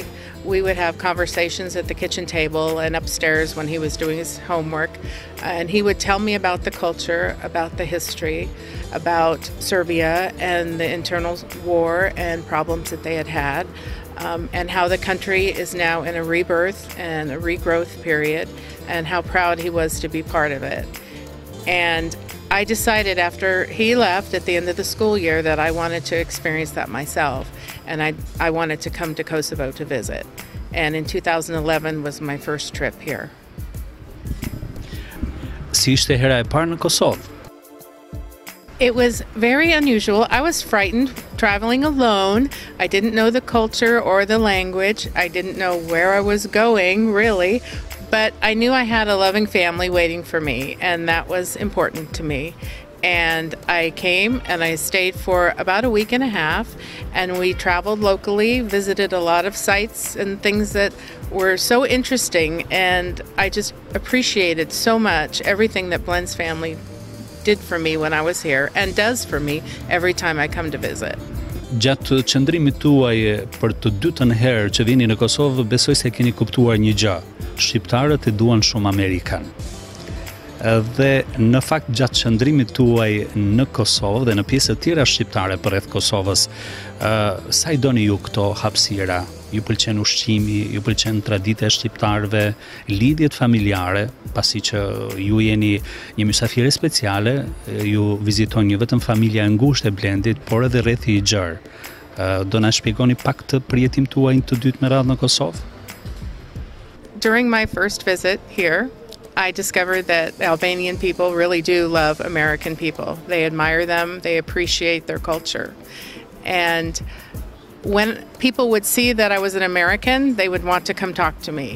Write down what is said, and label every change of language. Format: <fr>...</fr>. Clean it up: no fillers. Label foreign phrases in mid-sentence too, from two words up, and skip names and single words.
<en>We would have conversations at the kitchen table and upstairs when he was doing his homework, and he would tell me about the culture, about the history, about Serbia and the internal war and problems that they had had, and how the country is now in a rebirth and a regrowth period, and how proud he was to be part of it. And I decided after he left at the end of the school year that I wanted to experience that myself, and I wanted to come to Kosovo to visit. And in 2011 was my first trip here.</en> <sq>Si ishte hera e parë në Kosovë?</sq> <en>It was very unusual. I was frightened traveling alone. I didn't know the culture or the language. I didn't know where I was going, really. But I knew I had a loving family waiting for me, and that was important to me. And I came and I stayed for about a week and a half, and we traveled locally, visited a lot of sites and things that were so interesting, and I just appreciated so much everything that Blend's family did for me when I was here and does for me every time I come to visit.</en> <sq>Gjatë qëndrimit tuaj për të dytën herë që vini në Kosovë, besoj se keni kuptuar një gjë. Shqiptarët e duan shumë Amerikan. Dhe në fakt gjatë qëndrimit tuaj në Kosovë dhe në pjesë të tjera shqiptare përreth Kosovës, sa i doni ju këto hapësira? Ju pëlqen ushqimi, ju pëlqen tradita e shqiptarëve, lidhjet familjare, pasi që ju jeni një mysafire speciale, ju vizitoni jo vetëm familja e ngushtë e Blendit, por edhe rrethi i gjerë. Do na shpjegoni pak të përjetim tuaj të dytë me radhë në Kosovë?</sq> <en>During my first visit here, I discovered that Albanian people really do love American people. They admire them, they appreciate their culture. And when people would see that I was an American, they would want to come talk to me.</en>